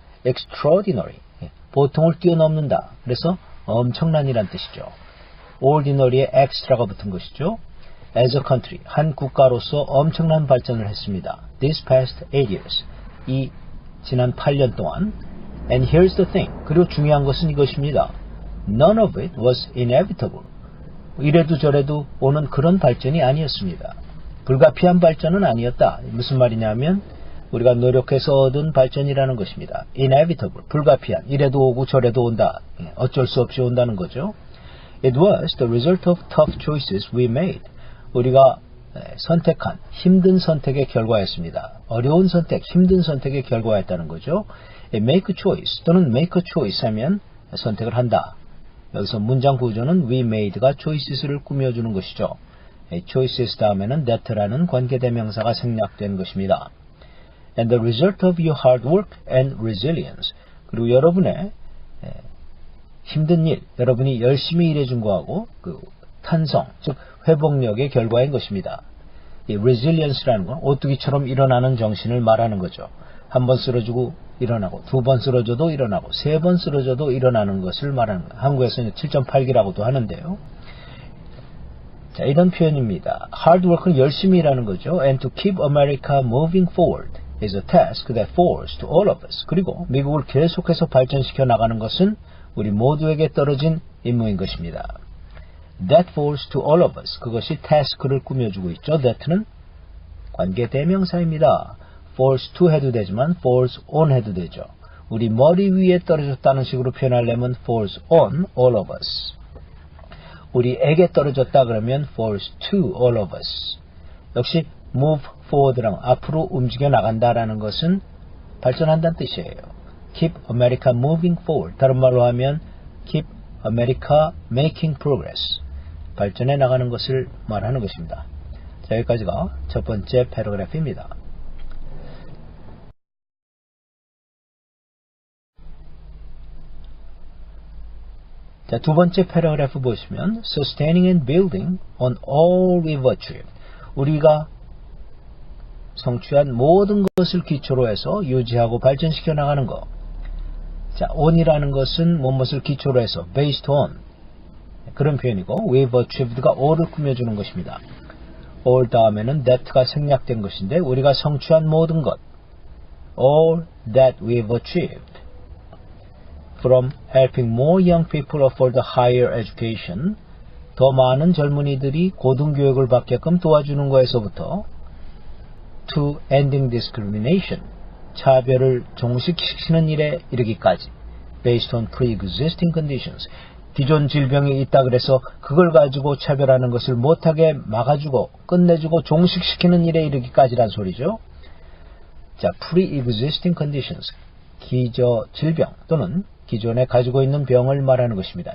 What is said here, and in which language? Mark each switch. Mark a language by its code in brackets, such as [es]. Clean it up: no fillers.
[ko] extraordinary, 보통을 뛰어넘는다. 그래서 엄청난이란 뜻이죠. ordinary에 extra가 붙은 것이죠. [en] as a country, [ko] 한 국가로서 엄청난 발전을 했습니다. [en] This past 8 years, [ko] 이 지난 8년 동안. [en] And here's the thing, [ko] 그리고 중요한 것은 이것입니다. [en] None of it was inevitable. [ko] 이래도 저래도 오는 그런 발전이 아니었습니다. 불가피한 발전은 아니었다. 무슨 말이냐면 우리가 노력해서 얻은 발전이라는 것입니다. Inevitable, 불가피한, 이래도 오고 저래도 온다. 어쩔 수 없이 온다는 거죠. [en] It was the result of tough choices we made. [ko] 우리가 선택한 힘든 선택의 결과였습니다. 어려운 선택, 힘든 선택의 결과였다는 거죠. [en] Make a choice [ko] 또는 [en] make a choice [ko] 하면 선택을 한다. 여기서 문장 구조는 we made가 choices를 꾸며주는 것이죠. choices 다음에는 that라는 관계대명사가 생략된 것입니다. [en] And the result of your hard work and resilience. [ko] 그리고 여러분의 힘든 일, 여러분이 열심히 일해준 거하고 그 탄성, 즉 회복력의 결과인 것입니다. 이 resilience라는 건 오뚜기처럼 일어나는 정신을 말하는 거죠. 한 번 쓰러지고 일어나고, 두 번 쓰러져도 일어나고, 세 번 쓰러져도 일어나는 것을 말하는 거예요. 한국에서는 7.8기라고도 하는데요. 자, 이런 표현입니다. Hard work는 열심히 일하는 거죠. [en] And to keep America moving forward is a task that falls to all of us. [ko] 그리고 미국을 계속해서 발전시켜 나가는 것은 우리 모두에게 떨어진 임무인 것입니다. [en] That falls to all of us. [ko] 그것이 task를 꾸며주고 있죠. That는 관계 대명사입니다. falls to 해도 되지만 falls on 해도 되죠. 우리 머리 위에 떨어졌다는 식으로 표현하려면 [en] falls on all of us. [ko] 우리에게 떨어졌다 그러면 [en] falls to all of us. [ko] 역시 move forward랑 앞으로 움직여 나간다라는 것은 발전한다는 뜻이에요. [en] Keep America moving forward. [ko] 다른 말로 하면 [en] Keep America making progress. [ko] 발전해 나가는 것을 말하는 것입니다. 자, 여기까지가 첫 번째 패러그래프입니다. 자, 두 번째 패러그래프 보시면 [en] Sustaining and building on all we've achieved. [ko] 우리가 성취한 모든 것을 기초로 해서 유지하고 발전시켜 나가는 것. 자, on이라는 것은 무엇을 기초로 해서 based on 그런 표현이고 we've achieved가 all을 꾸며주는 것입니다. all 다음에는 that가 생략된 것인데 우리가 성취한 모든 것 [en] all that we've achieved from helping more young people afford higher education [ko] 더 많은 젊은이들이 고등교육을 받게끔 도와주는 것에서부터 [en] to ending discrimination [ko] 차별을 종식시키는 일에 이르기까지 [en] based on pre-existing conditions. [ko] 기존 질병이 있다 그래서 그걸 가지고 차별하는 것을 못하게 막아주고 끝내주고 종식시키는 일에 이르기까지란 소리죠. [en] 자, pre-existing conditions. [ko] 질병 또는 기존에 가지고 있는 병을 말하는 것입니다.